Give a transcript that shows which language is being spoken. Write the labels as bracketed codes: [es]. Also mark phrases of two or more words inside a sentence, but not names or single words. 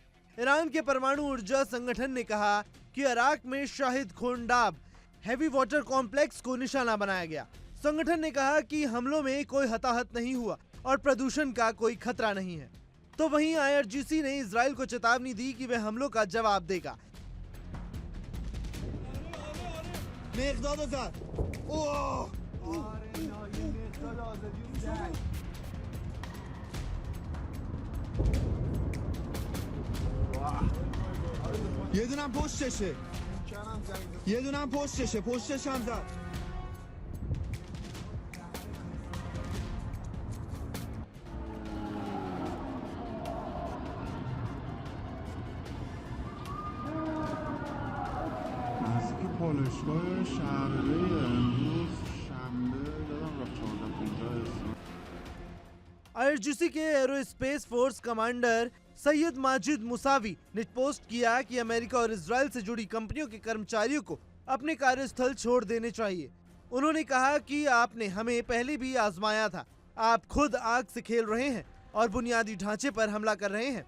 [hi] ईरान के परमाणु ऊर्जा संगठन ने कहा कि इराक में शाहिद खोंडाब [en] heavy water complex [hi] को निशाना बनाया गया। संगठन ने कहा कि हमलों में कोई हताहत नहीं हुआ और प्रदूषण का कोई खतरा नहीं है। तो वहीं IRGC ने इजराइल को चेतावनी दी कि वह हमलों का जवाब देगा। [fa] یه دونم پشتشه یه دونم پشتش هم زد نزدیک پالایشگاه شهرداری امروز شنبه یادم رفت 14-15 [hi] IRGC के [en] aerospace force commander [hi] सैयद माजिद मुसावी ने पोस्ट किया कि अमेरिका और इजराइल से जुड़ी कंपनियों के कर्मचारियों को अपने कार्यस्थल छोड़ देने चाहिए। उन्होंने कहा कि आपने हमें पहले भी आजमाया था, आप खुद आग से खेल रहे हैं और बुनियादी ढांचे पर हमला कर रहे हैं।